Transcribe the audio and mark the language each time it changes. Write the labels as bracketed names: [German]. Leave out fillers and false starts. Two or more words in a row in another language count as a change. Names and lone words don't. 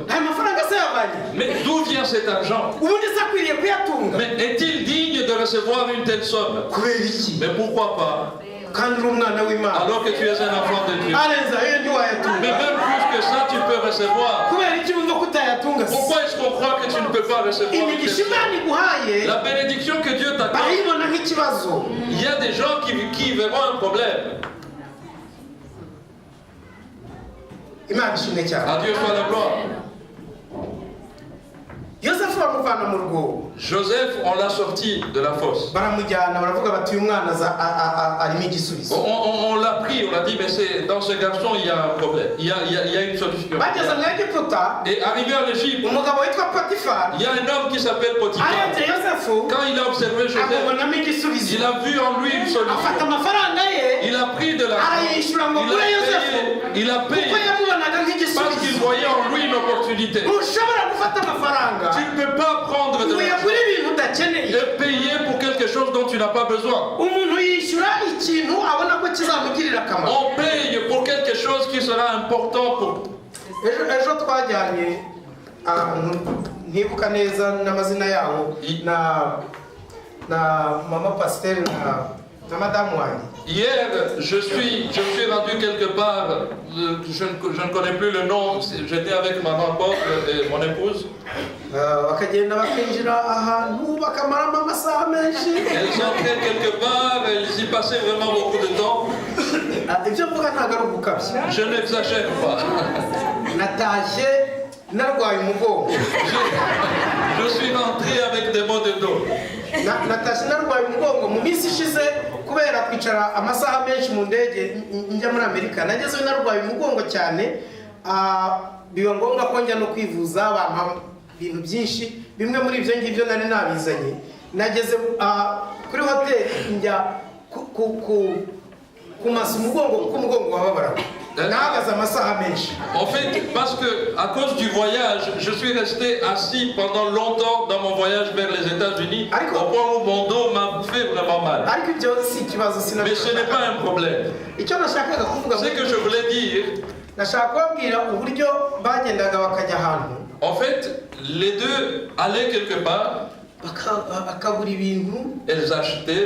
[French] Mais d'où vient cet argent? Mais est-il digne de recevoir une telle somme? Mais pourquoi pas? Alors que tu es un enfant de Dieu. Mais même plus que ça, tu peux recevoir. Pourquoi est-ce qu'on qu'on croit que tu ne peux pas recevoir une [Kinyarwanda] imigisha [French] personne. [Kinyarwanda] imana iguhaye [French] La bénédiction que Dieu t'accorde, [Kinyarwanda] barayibona nk'ikibazo. [French] il y a des gens qui verront un problème. [Kinyarwanda] Imana ishimwe cyane. [French] À Dieu soit la gloire. [Kinyarwanda] Yosefu bamuvana mu rwobo, [French] Joseph, on l'a sorti de la fosse. [Kinyarwanda] baramujyana baravuga bati uyu mwana arimo igisubizo. [French] On l'a pris, on l'a dit, mais dans ce garçon, il y a un problème. Il y a une solution. [Kinyarwanda] Bageze mu Egiputa, [French] Et arrivé en Égypte, [Kinyarwanda] umugabo witwa Potifari [French] il y a un homme qui s'appelle Potiphar. [Kinyarwanda] arebye Yosefu [French] Quand il a observé Joseph, [Kinyarwanda] amubonamo igisubizo, [French] il a vu en lui une [Kinyarwanda] afata [French] solution. [Kinyarwanda] amafaranga ye [French] Il a pris de l'argent. [Kinyarwanda] arayishyura ngo agure Yosefu [French] Il a [Kinyarwanda] kuko [French] payé [Kinyarwanda] yamubonaga [French] parce qu'il [Kinyarwanda] nk'igisubizo. [French] voyait en lui une opportunité. [Kinyarwanda] Ntushobora gufata amafaranga [French] Tu ne peux pas prendre de [Kinyarwanda] ngo [French] l'argent [Kinyarwanda] uyagure ibintu udakeneye. [French] et payer pour quelque chose dont tu n'as pas besoin. [Kinyarwanda] Umuntu yishyura ikintu abona ko kizamugirira akamaro. [French] On paye pour quelque chose qui sera important pour... [Kinyarwanda] ejo twajyanye ahantu ntibuka neza n'amazina yabo na mama pasiteri na madamu wanjye. [French] Hier, je suis rendu quelque part, je ne connais plus le nom, j'étais avec ma rencontre et mon épouse. [Kinyarwanda] Bakagenda bakinjira ahantu bakamaramo amasaha menshi. [French] Elles entraient quelque part, elles y passaient vraiment beaucoup de temps. [Kinyarwanda] Ibyo mvuga ntabwo ari ugukabya. [French] Je n'exagère pas. [Kinyarwanda] Natashye narwaye umugongo. [French] Je suis rentré avec des maux de dos. [Kinyarwanda] Natashye narwaye umugongo mu minsi ishize kubera kwicara amasaha menshi mu ndege njya muri Amerika. Nagezeyo narwaye umugongo cyane, biba ngombwa ko njya no kwivuza, bampa ibintu byinshi, bimwe muri ibyo ngibyo nari nabizanye. Nageze kuri hoteli njya kumasa umugongo kuko umugongo wababaraga. Nahagaze amasaha menshi. [French] En fait, parce que à cause du voyage, je suis resté assis pendant longtemps dans mon voyage vers les États-Unis, au point où mon dos m'a fait vraiment mal. Mais ce n'est pas un problème. Ce que je voulais dire, en fait, les deux allaient quelque part, elles achetaient.